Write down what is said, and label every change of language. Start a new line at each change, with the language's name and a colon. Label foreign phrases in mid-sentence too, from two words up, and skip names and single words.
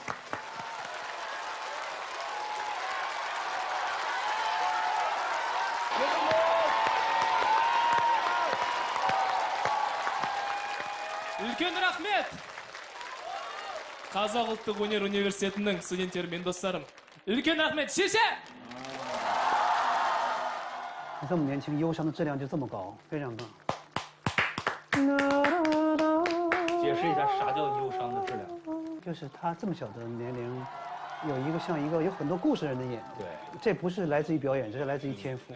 Kazakh: Үлкен рахмет! Қазақ ұлттық өнер университетінің студенттері мен достарым. Үлкен рахмет! Шеше!
Chinese: 你这么年轻，忧伤的质量就这么高，非常棒。解释一下啥叫忧伤的质量？就是他这么小的年龄，有一个像一个有很多故事人的演，对，这不是来自于表演，这是来自于天赋。